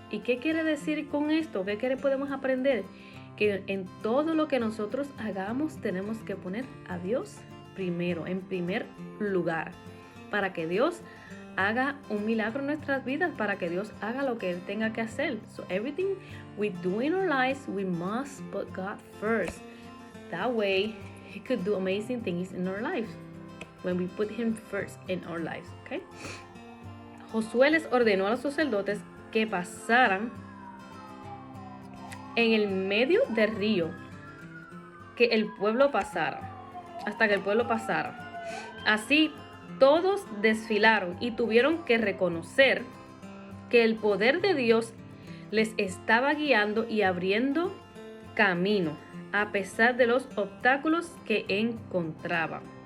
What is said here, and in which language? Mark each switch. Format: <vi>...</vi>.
<es>¿Y qué quiere decir con esto? ¿Qué podemos aprender? Que en todo lo que nosotros hagamos tenemos que poner a Dios primero, en primer lugar, para que Dios haga un milagro en nuestras vidas, para que Dios haga lo que Él tenga que hacer.</es> <en>So everything we do in our lives, we must put God first. That way, He could do amazing things in our lives when we put Him first in our lives. Okay?</en> <es>Josué les ordenó a los sacerdotes que pasaran en el medio del río, que el pueblo pasara, hasta que el pueblo pasara. Así todos desfilaron y tuvieron que reconocer que el poder de Dios les estaba guiando y abriendo camino, a pesar de los obstáculos que encontraban.</es>